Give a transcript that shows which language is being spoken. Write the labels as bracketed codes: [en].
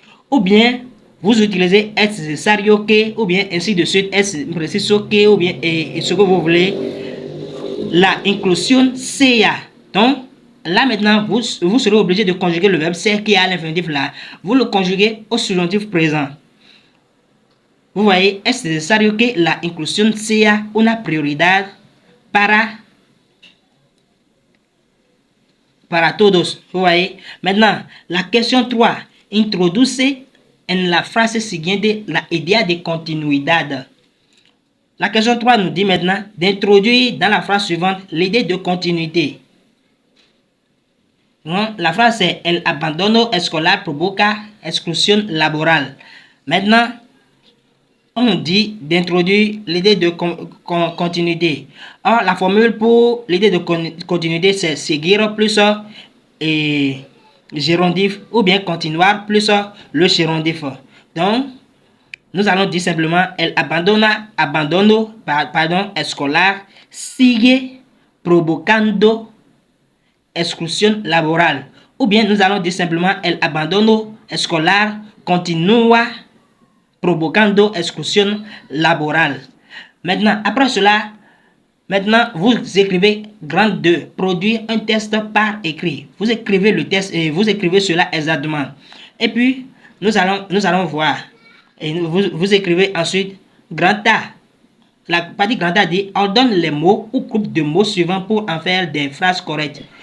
[fr] Ou bien vous utilisez [es] es necesario que [fr] ou bien ainsi de suite, [es] es preciso que [fr] ou bien et ce que vous voulez. [es] La inclusion sea. [fr] Donc, là maintenant, vous serez obligé de conjuguer le verbe ser qui est à l'infinitif là. Vous le conjuguez au subjonctif présent. Vous voyez, [es] es necesario que la inclusión sea una prioridad para todos. Vous voyez. [fr] Maintenant, la question 3. [es] Introduce en la frase siguiente la idea de continuidad. [fr] La question 3 nous dit maintenant d'introduire dans la phrase suivante l'idée de continuité. La phrase c'est [es] el abandono escolar provoca exclusión laboral. [fr] Maintenant, on nous dit d'introduire l'idée de continuité. Or, la formule pour l'idée de continuité, c'est seguir plus et gérondif ou bien continuar plus le gérondif. Donc, nous allons dire simplement [es] el abandono escolar sigue provocando exclusión laboral. [fr] Ou bien nous allons dire simplement [es] el abandono escolar continúa provocando exclusión laboral. [fr] Maintenant, après cela, vous écrivez grand 2, produire un test par écrit. Vous écrivez le test et vous écrivez cela exactement. Et puis, nous allons voir. Et vous écrivez ensuite grand A. La partie grand A dit ordonne les mots ou groupe de mots suivants pour en faire des phrases correctes.